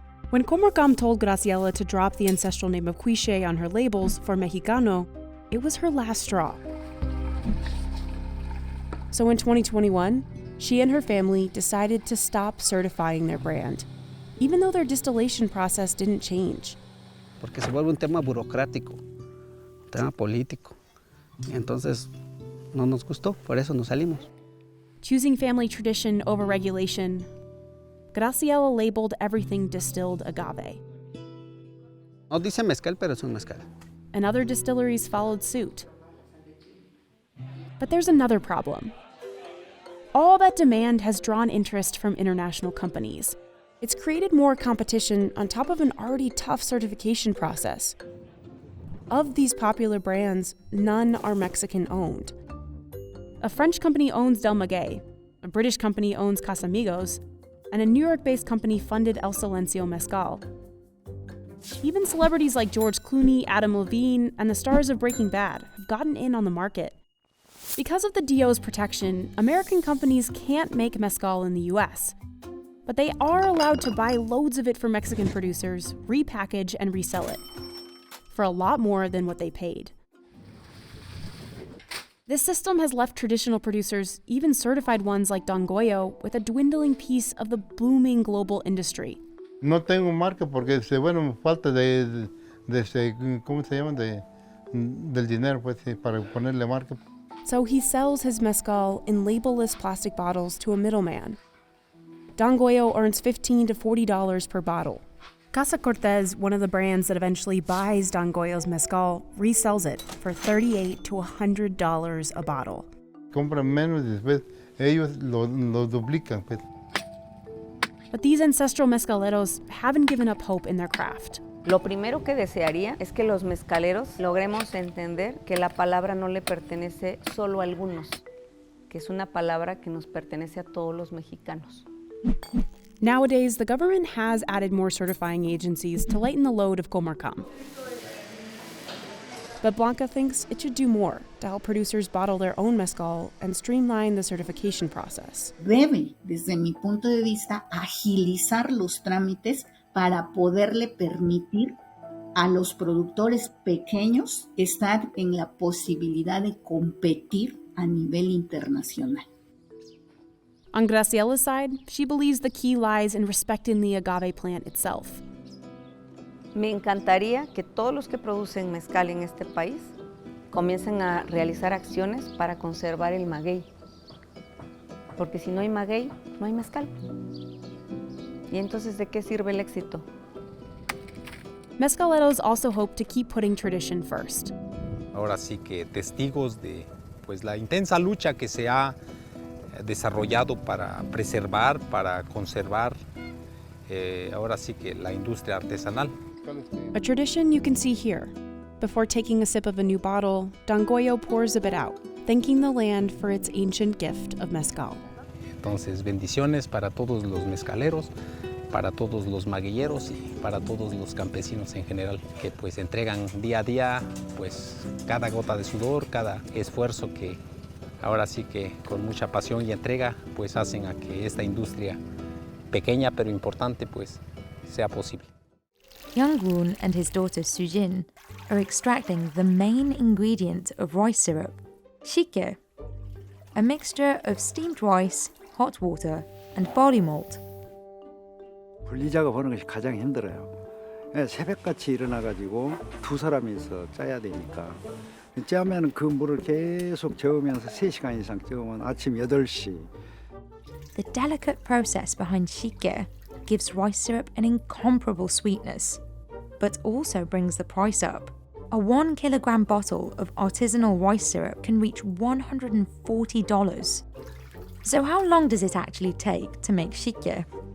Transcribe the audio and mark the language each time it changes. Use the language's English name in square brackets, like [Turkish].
[English] When Comarcam told Graciela to drop the ancestral name of Quiche on her labels for Mexicano, it was her last straw. So in 2021, she and her family decided to stop certifying their brand, even though their distillation process didn't change. [Spanish] Porque se vuelve un tema burocrático, un tema político. Y entonces no nos gustó, por eso nos salimos. [English] Choosing family tradition over regulation, Graciela labeled everything distilled agave. [Spanish] No dice mezcal, pero es un mezcal. [English] And other distilleries followed suit. But there's another problem. All that demand has drawn interest from international companies. It's created more competition on top of an already tough certification process. Of these popular brands, none are Mexican-owned. A French company owns Del Maguey, a British company owns Casamigos, and a New York-based company funded El Silencio Mezcal. Even celebrities like George Clooney, Adam Levine, and the stars of Breaking Bad have gotten in on the market. Because of the DO's protection, American companies can't make mezcal in the US. But they are allowed to buy loads of it from Mexican producers, repackage, and resell it for a lot more than what they paid. This system has left traditional producers, even certified ones like Don Goyo, with a dwindling piece of the booming global industry. [Spanish] No tengo marca porque, bueno, falta de ¿cómo se llama? Del dinero, pues, para ponerle marca. [English] So he sells his mezcal in label-less plastic bottles to a middleman. Don Goyo earns $15 to $40 per bottle. Casa Cortez, one of the brands that eventually buys Don Goyo's mezcal, resells it for $38 to $100 a bottle. [Spanish] Compran menos y después ellos lo duplican, pues. [English] But these ancestral mezcaleros haven't given up hope in their craft. [Spanish] Lo primero que desearía es que los mezcaleros logremos entender que la palabra no le pertenece solo a algunos, que es una palabra que nos pertenece a todos los mexicanos. [English] Nowadays, the government has added more certifying agencies to lighten the load of Comarcam. But Blanca thinks it should do more to help producers bottle their own mezcal and streamline the certification process. [Spanish] Debe, desde mi punto de vista, agilizar los trámites para poderle permitir a los productores pequeños estar en la posibilidad de competir a nivel internacional. [English] On Graciela's side, she believes the key lies in respecting the agave plant itself. [Spanish] Me encantaría que todos los que producen mezcal en este país comiencen a realizar acciones para conservar el maguey. Porque si no hay maguey, no hay mezcal. ¿Y entonces de qué sirve el éxito? [English] Mezcaleros also hope to keep putting tradition first. [Spanish] Ahora sí que testigos de pues, la intensa lucha que se ha desarrollado para preservar, para conservar, ahora sí que la industria artesanal. [English] A tradition you can see here. Before taking a sip of a new bottle, Don Goyo pours a bit out, thanking the land for its ancient gift of mezcal. [Spanish] Entonces, bendiciones para todos los mezcaleros, para todos los maguilleros y para todos los campesinos en general, que pues entregan día a día pues cada gota de sudor, cada esfuerzo que ahora sí que con mucha pasión y entrega pues hacen a que esta industria pequeña pero importante pues sea posible. [English] Young-Woon and his daughter Sujin are extracting the main ingredient of rice syrup, shikye, a mixture of steamed rice, hot water, and barley malt. [Korean] 분리 작업하는 것이 가장 힘들어요. 새벽같이 일어나가지고 두 사람이서 짜야 되니까 짜면 그 물을 계속 저으면서 3시간 이상 저으면 아침 8시. [English] The delicate process behind shikye gives rice syrup an incomparable sweetness, but also brings the price up. A 1 kilogram bottle of artisanal rice syrup can reach $140. So how long does it actually take to make shikye?